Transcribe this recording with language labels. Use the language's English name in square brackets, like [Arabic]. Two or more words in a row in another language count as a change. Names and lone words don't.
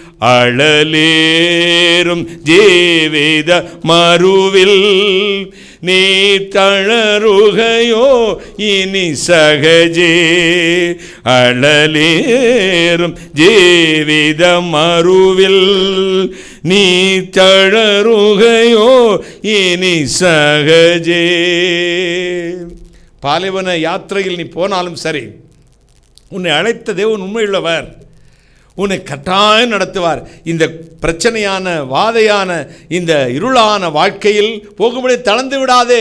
[Malayalam] അഴലേറും ജീവിത മറുവിൽ നീ തളരുകയോ ഇനി സഹജേ അഴലേറും ജീവിത മറുവിൽ നീ തളരുകയോ ഇനി സഹജേ. [Tamil] பாலைவன யாத்திரையில் நீ போனாலும் சரி, உன்னை அழைத்த தேவன் உண்மையுள்ளவர், உன்னை கட்டாயம் நடத்துவார். இந்த பிரச்சனையான வாதையான இந்த இருளான வாழ்க்கையில் போகும்படி தளர்ந்து விடாதே.